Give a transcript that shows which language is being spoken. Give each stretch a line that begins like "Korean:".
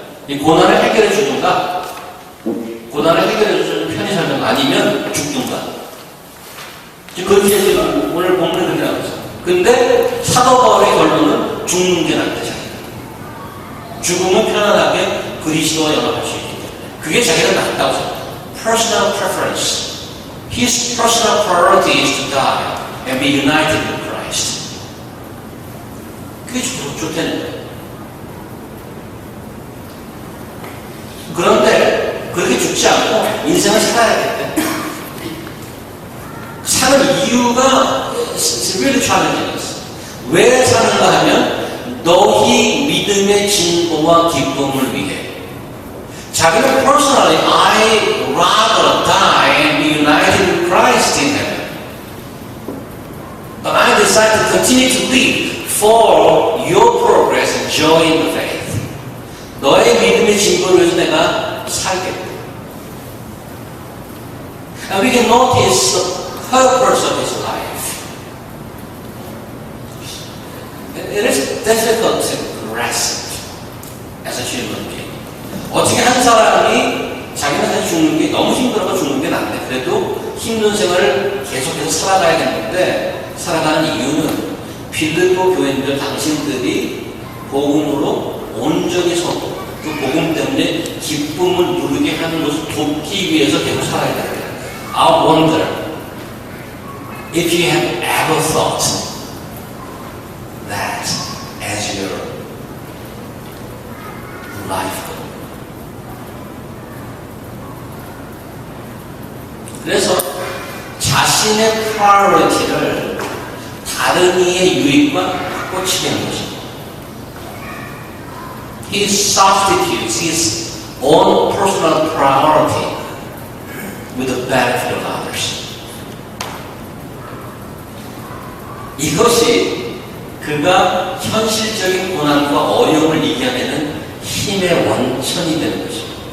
Korean: 이 고난을 해결해 주든가 고난을 해결해 주는 편히 살든가 아니면 죽든가 그렇게 오늘 본문에 그렇게 나오죠. 근데 사도 바울의 결론은 죽는 게 낫다. 죽으면 편안하게 그리스도와 연합할 수 있기 때문에 그게 자기가 낫다고 생각합니다.
English: Personal preference. His personal priority is to die and be united with Christ.
Korean: 그게 좋다는 거예요. 그런데 그렇게 죽지 않고 인생을 살아야겠대. 사는 이유가
English: really challenging
Korean: 있어. 왜 사는가 하면 너희 믿음의 진보와 기쁨을 위해 자기는
English: personally I rather die and be united with Christ in heaven. But I decide to continue to live for your progress and joy in the faith.
Korean: 너의 믿음의 진보를 위해서 내가 살겠다.
English: And we can notice the purpose of his life. It is difficult to grasp as a human being.
Korean: 어떻게 한 사람이 자기는 사실 죽는 게 너무 힘들어서 죽는 게 낫네. 그래도 힘든 생활을 계속해서 살아가야겠는데 살아가는 이유는 빌립보 교인들 당신들이 복음으로 온전히 서고 그 복음 때문에 기쁨을 누리게 하는 것을 돕기 위해서 계속 살아야 됩니다.
English: I wonder if you have ever thought that as your life goal.
Korean: 그래서 자신의 priority를 다른 이의 유익과 바꿔치기 하는 것입니다.
English: He substitutes his own personal priority with the benefit of others.
Korean: 이것이 그가 현실적인 고난과 어려움을 이겨내는 힘의 원천이 되는 것입니다.